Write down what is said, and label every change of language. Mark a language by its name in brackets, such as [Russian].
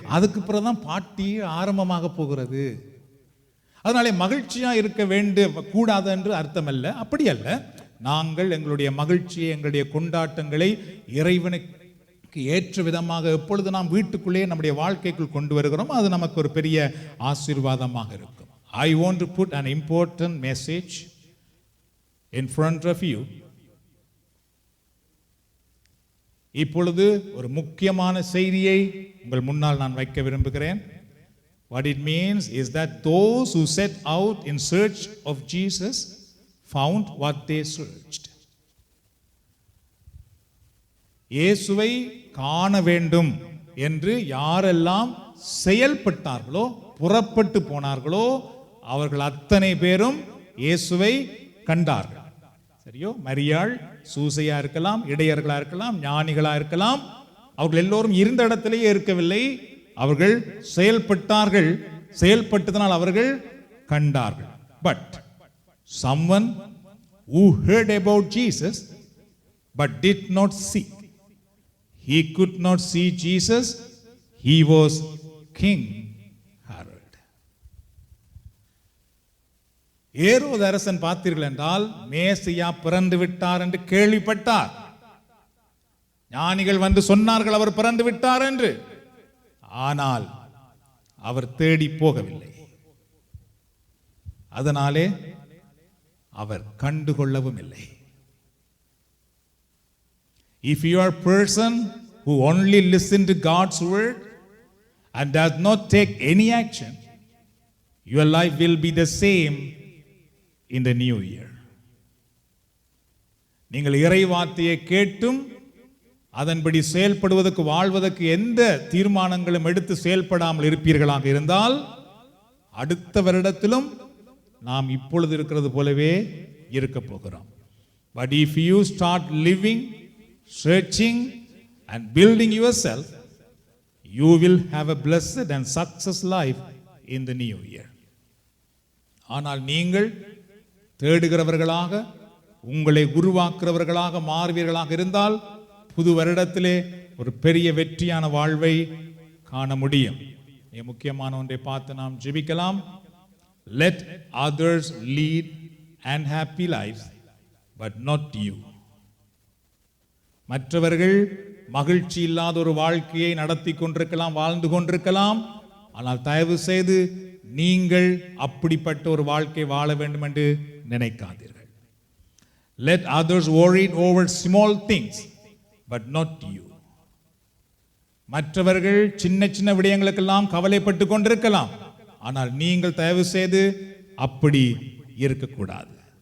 [Tamil] அதுக்கு பிறகு தான் பாட்டி ஆரம்பமாக போகிறது. அதனாலே மகிழ்ச்சியாக இருக்க கூடாது என்று அர்த்தம் அல்ல, அப்படி அல்ல. நாங்கள் எங்களுடைய மகிழ்ச்சியை, எங்களுடைய கொண்டாட்டங்களை இறைவனுக்கு ஏற்ற விதமாக எப்பொழுது நாம் வீட்டுக்குள்ளே நம்முடைய வாழ்க்கைக்குள் கொண்டு வருகிறோம், அது நமக்கு ஒரு பெரிய ஆசீர்வாதமாக இருக்கும். [English] I want to put an important message in front of you. [Tamil] இப்பொழுது ஒரு முக்கியமான செய்தியை உங்கள் முன்னால் நான் வைக்க விரும்புகிறேன். [English] What it means is that those who set out in search of Jesus found what they searched. [Tamil] இயேசுவை காண வேண்டும் என்று யாரெல்லாம் செயல்பட்டார்களோ, புறப்பட்டு போனார்களோ, அவர்கள் அத்தனை பேரும் இயேசுவை கண்டார்கள். சரியோ? மரியாள், சூசையா இருக்கலாம், இடையர்களா இருக்கலாம், ஞானிகளா இருக்கலாம், அவர்கள் எல்லோரும் இருந்த இடத்திலேயே இருக்கவில்லை. அவர்கள் செயல்பட்டார்கள். செயல்பட்டதனால் அவர்கள் கண்டார்கள். [English] But someone who heard about Jesus but did not see, he could not see Jesus. He was King Herod. [Tamil] ஏரோது அரசன் பார்த்தீர்கள் என்றால் மேசியா பிறந்து விட்டார் என்று கேள்விப்பட்டார். ஞானிகள் வந்து சொன்னார்கள் அவர் பிறந்து விட்டார் என்று. ஆனால் அவர் தேடி போகவில்லை. அதனாலே அவர் கண்டுகொள்ளவும் இல்லை. [English] If you are a person who only listen to God's word and does not take any action, your life will be the same in the new year. [Tamil] நீங்கள் இறை வார்த்தையை கேட்டும் அதன்படி செயல்படுவதற்கு, வாழ்வதற்கு எந்த தீர்மானங்களும் எடுத்து செயல்படாமல் இருப்பீர்களாக இருந்தால், அடுத்த வருடத்திலும் நாம் இப்பொழுது இருக்கிறது போலவே இருக்க போகிறோம். [English] But if you start living, searching and building yourself, you will have a blessed and success life in the new year. [Tamil] ஆனால் நீங்கள் தேடுகிறவர்களாக, உங்களை உருவாக்குறவர்களாக மாறுவீர்களாக இருந்தால், புது வருடத்திலே ஒரு பெரிய வெற்றியான வாழ்வை காண முடியும். முக்கியமான ஒன்றை பார்த்து நாம் ஜெபிக்கலாம். [English] Let others lead unhappy lives, but not you. [Tamil] மற்றவர்கள் மகிழ்ச்சி இல்லாத ஒரு வாழ்க்கையை நடத்தி கொண்டிருக்கலாம், வாழ்ந்து கொண்டிருக்கலாம். ஆனால் தயவு செய்து நீங்கள் அப்படிப்பட்ட ஒரு வாழ்க்கை வாழ வேண்டும் என்று நினைக்காதீர்கள். [English] Let others worry over small things, but not you. [Tamil] மற்றவர்கள் சின்ன சின்ன விடயங்களுக்கெல்லாம் கவலைப்பட்டு கொண்டிருக்கலாம். ஆனால் நீங்கள் தயவு செய்து அப்படி இருக்கக்கூடாது.